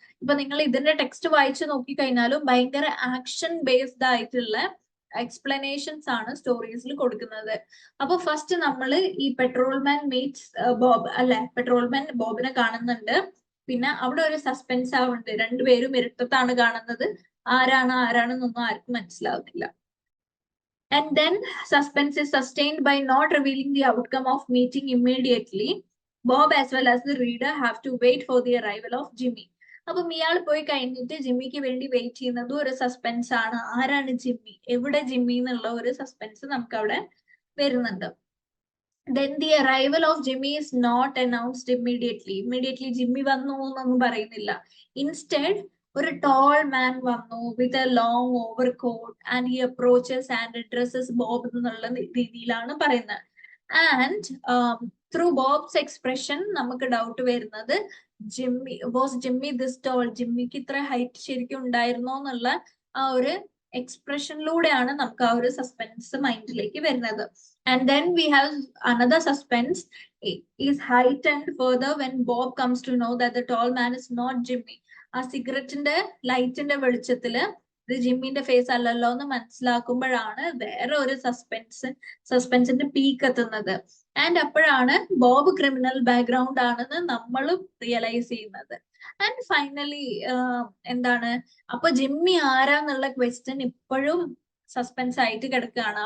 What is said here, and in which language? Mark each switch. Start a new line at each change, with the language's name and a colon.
Malayalam: ഇപ്പൊ നിങ്ങൾ ഇതിന്റെ ടെക്സ്റ്റ് വായിച്ചു നോക്കിക്കഴിഞ്ഞാലും ഭയങ്കര ആക്ഷൻ ബേസ്ഡ് ആയിട്ടുള്ള എക്സ്പ്ലനേഷൻസ് ആണ് സ്റ്റോറീസിൽ കൊടുക്കുന്നത്. അപ്പൊ ഫസ്റ്റ് നമ്മൾ ഈ പെട്രോൾമാൻ മീറ്റ്സ് ബോബ് അല്ലെ, പെട്രോൾമാൻ ബോബിനെ കാണുന്നുണ്ട്. പിന്നെ അവിടെ ഒരു സസ്പെൻസ് ആവുന്നുണ്ട്. രണ്ടുപേരും ഇരുട്ടത്താണ് കാണുന്നത്. ആരാണെന്നൊന്നും ആർക്കും മനസ്സിലാവുന്നില്ല.
English: And then suspense is sustained by not revealing the outcome of meeting immediately. Bob as well as the reader have to wait for the arrival of Jimmy.
Malayalam: അപ്പം ഇയാൾ പോയി കഴിഞ്ഞിട്ട് ജിമ്മിക്ക് വേണ്ടി വെയിറ്റ് ചെയ്യുന്നത് ഒരു സസ്പെൻസ് ആണ്. ആരാണ് ജിമ്മി, എവിടെ ജിമ്മി എന്നുള്ള ഒരു സസ്പെൻസ് നമുക്ക് അവിടെ വരുന്നുണ്ട്.
English: Then the arrival of Jimmy is not announced immediately.
Malayalam: Immediately Jimmy വന്നു എന്നൊന്നും പറയുന്നില്ല.
English: Instead,
Malayalam: ഒരു
English: tall man
Malayalam: വന്നു
English: with a long overcoat and he approaches and addresses Bob
Malayalam: എന്നുള്ള രീതിയിലാണ് പറയുന്നത്.
English: And through Bob's expression
Malayalam: നമുക്ക് ഡൗട്ട് വരുന്നത് ജിമ്മി ദിസ് ടോൾ, ജിമ്മിക്ക് ഇത്ര ഹൈറ്റ് ശരിക്കും ഉണ്ടായിരുന്നോ എന്നുള്ള ആ ഒരു എക്സ്പ്രഷനിലൂടെയാണ് നമുക്ക് ആ ഒരു സസ്പെൻസ് മൈൻഡിലേക്ക് വരുന്നത്.
English: And then we have another suspense is heightened further when Bob comes to know that the tall man is not Jimmy.
Malayalam: ആ സിഗരറ്റിന്റെ ലൈറ്റിന്റെ വെളിച്ചത്തില് ഇത് ജിമ്മിന്റെ ഫേസ് അല്ലല്ലോ എന്ന് മനസ്സിലാക്കുമ്പോഴാണ് വേറെ ഒരു സസ്പെൻസിന്റെ പീക്ക് എത്തുന്നത്. ആൻഡ് അപ്പോഴാണ് ബോബ് ക്രിമിനൽ ബാക്ക്ഗ്രൗണ്ട് ആണെന്ന് നമ്മളും റിയലൈസ് ചെയ്യുന്നത്. ആൻഡ് ഫൈനലി എന്താണ്, അപ്പൊ ജിമ്മി ആരാന്നുള്ള ക്വസ്റ്റ്യൻ ഇപ്പോഴും സസ്പെൻസ് ആയിട്ട് കിടക്കുകയാണ്.